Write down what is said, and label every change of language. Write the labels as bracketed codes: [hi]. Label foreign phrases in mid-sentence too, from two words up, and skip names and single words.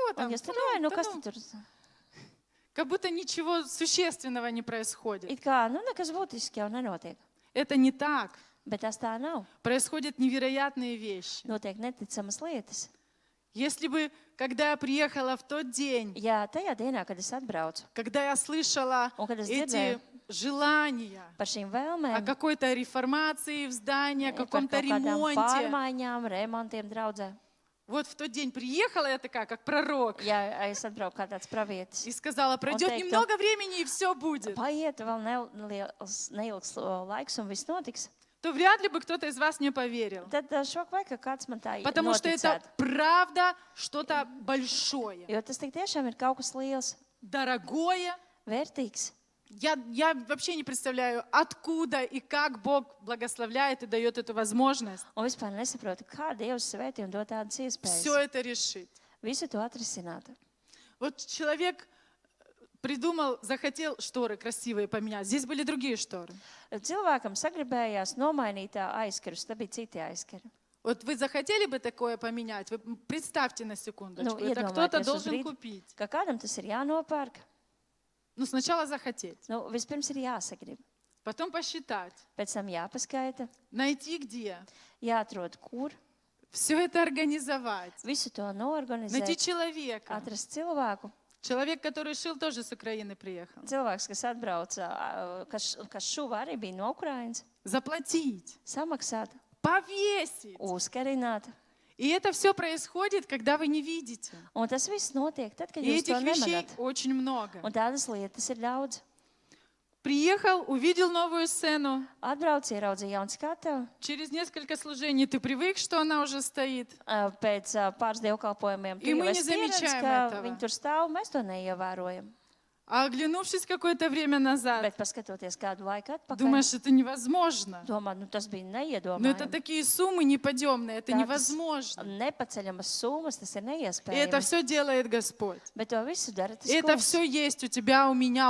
[lv] un [ru] там, [lv] jūs tur [ru] да [lv] runājat, [ru] ну, [lv] nu [ru] да [lv] kas [ru] ну». [lv] tad tur? [ru] Как будто ничего существенного не происходит. [lv] It kā, nekas būtisks jau nenotiek. [ru] Это не так. [lv] Bet tas tā nav. [ru] Происходят невероятные вещи. [lv] Notiek neticamas lietas. [ru] Если бы, когда я приехала в тот день, [lv] Ja tajā dienā, kad es atbraucu [ru] когда я слышала [lv] un kad es [ru] эти [lv] dzirdēju [ru] желания [lv] par šīm [ru] о [lv] vēlmēm, [ru] какой-то реформации в здании, о [lv] par [ru] каком-то [lv] kaut kādām [ru] ремонте, [lv] pārmaiņām, remontiem draudzē, [ru] вот в тот день приехала я такая, как пророк, [lv] ja es atbraucu kā tāds pravietis, [ru] и сказала, пройдет [lv] teiktu, [ru] немного времени, и все будет, [lv] paiet vēl neilgs laiks un viss notiks, [ru] то вряд ли бы кто-то из вас мне поверил. [lv] tad šok vai, ka kāds man tā [ru] Потому что это [lv] noticētu. [ru] правда что-то большое, [lv] Jo tas tik tiešām ir kaut kas liels, [ru] дорогое. [lv] vērtīgs. [ru] Я вообще не представляю, откуда и как Бог благословляет и дает эту возможность [lv] Un vispār nesaprotu, kā Dievs svētī un dod tādas [ru] все [lv] iespējas. [ru] это решить. [lv] Visu to atrisināt. [ru] Вот человек придумал, захотел шторы красивые поменять. Здесь были другие шторы. [lv] Cilvēkam sagribējās nomainīt aizkarus, tad bija citi aizkari. [ru] Вот вы захотели бы такое поменять? Вы представьте на секундочку. Ну, Это [lv] iedomājieties [ru] кто-то [lv] uz [ru] должен [lv] brīdi. [ru] купить. [lv] Ka kādam tas ir jānopērk, [ru] Ну, сначала захотеть, [lv] vispirms ir jāsagrib, [ru] потом посчитать, [lv] pēc tam jāpaskaita, [ru] найти где, [lv] jāatrod, kur, [ru] все это организовать, [lv] visu to [ru] найти [lv] noorganizēt, [ru] человека. [lv] atrast cilvēku. [ru] Человек, который шил, тоже с Украины приехал. [lv] Cilvēks, kas atbrauca, kas šuva arī bija no Ukrainas, [ru] Заплатить, [lv] samaksāt, [ru] повесить. [lv] uzkarināt. [ru] И это все происходит, когда вы не видите. [lv] Un tas viss notiek tad, kad [ru] И [lv] jūs to [ru] этих вещей [lv] nemanāt. [ru] очень много. [lv] Un tādas lietas ir daudz. [ru] Приехал, увидел новую сцену. [lv] Atbrauc, ieraudzīja jaunu skatu. [ru] Через несколько служений ты привык, что она уже стоит. [lv] Pēc pāris dievkalpojumiem [ru] И мы не [lv] pieredzi, [ru] замечаем [lv] ka [ru] этого. [lv] viņi tur stāv, mēs to neievērojam. [ru] А оглянувшись какое-то время назад, [lv] Bet paskatoties kādu laiku atpakaļ, [ru] думаешь, это невозможно. [lv] domā, tas bija [ru] Но это [lv] neiedomājami. [ru] такие суммы неподъемные, это [lv] Tā tas [ru] невозможно. [lv] Nepaceļamas summas, tas ir [ru] И это [lv] neiespējami. [ru] все делает Господь. [lv] Bet to visu dara tas [ru] И это [lv] kungs. [ru] все есть у тебя, у меня, у